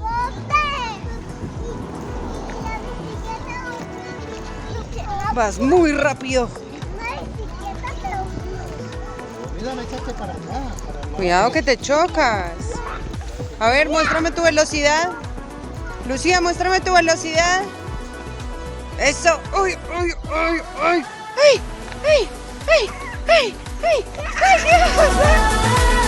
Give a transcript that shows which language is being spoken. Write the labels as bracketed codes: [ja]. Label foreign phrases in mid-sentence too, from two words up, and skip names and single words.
[es] Vas muy rápido. Cuidado que te chocas. A ver, muéstrame tu velocidad. Lucía, muéstrame tu velocidad. Eso. ¡Uy, uy, uy, uy! ¡Ay, ay, ay, ay, ay, ay, ay!